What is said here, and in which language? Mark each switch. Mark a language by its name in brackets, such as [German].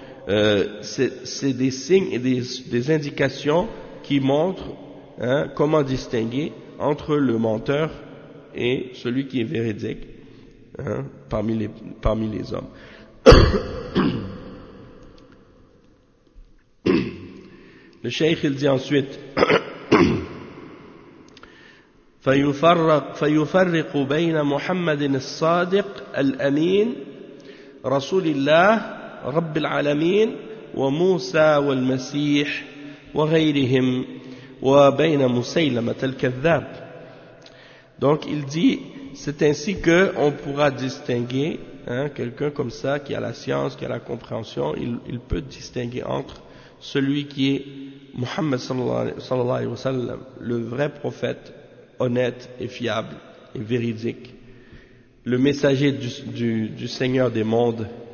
[French] c'est des signes et des indications qui montrent, hein, comment distinguer entre le menteur et celui qui est véridique, hein, parmi les hommes. Le cheikh il dit ensuite [Arabic] فيفرق بين محمد الصادق الأمين رسول الله رب العالمين وموسى والمسيح وغيرهم وبين مسيلمة الكذاب. [French] Donc il dit, c'est ainsi que on pourra distinguer, hein, quelqu'un comme ça qui a la science, qui a la compréhension, il peut distinguer entre celui qui est Muhammad sallallahu alayhi wa sallam, le vrai prophète honnête et fiable et véridique, le messager du Seigneur des mondes,